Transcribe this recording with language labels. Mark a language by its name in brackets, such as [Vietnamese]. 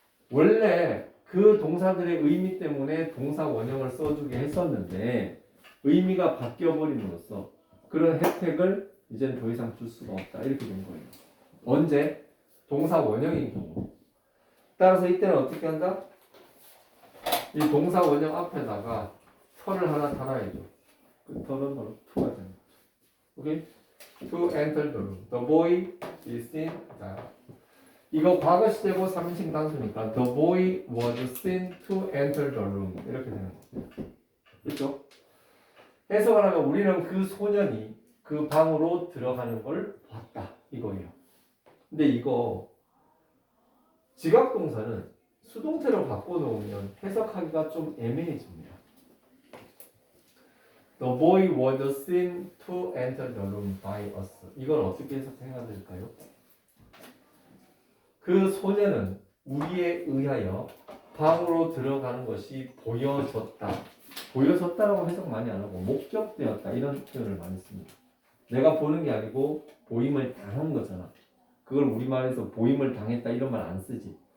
[Korean] 원래 그 동사들의 의미 때문에 동사 원형을 써주게 했었는데 의미가 바뀌어버림으로써 그런 혜택을 이제는 더 이상 줄 수가 없다. 이렇게 된 거예요. 언제? 동사 원형인 경우. 따라서 이때는 어떻게 한다? 이 동사 원형 앞에다가 털을 하나 달아야죠. 그 털은 바로 to가 되는 거죠. 오케이? [English] To enter the room. The boy is seen. [Korean] 자, 이거 과거 시제고 3인칭 단수니까 [English] the boy was seen to enter the room. [Korean] 이렇게 되는 거죠. 그렇죠? 해석을 하면 우리는 그 소년이 그 방으로 들어가는 걸 봤다. 이거예요. 근데 이거 지각동사는 수동태로 바꿔놓으면 해석하기가 좀 애매해집니다. [English] The boy was seen to enter the room by us. [Korean] 이걸 어떻게 해석해야 될까요? 그 소년은 우리에 의하여 방으로 들어가는 것이 보여졌다. 보여졌다라고 해석 많이 안 하고 목격되었다 이런 표현을 많이 씁니다. 내가 보는 게 아니고 보임을 당한 거잖아. 그걸 우리말에서 보임을 당했다 이런 말 안 쓰지.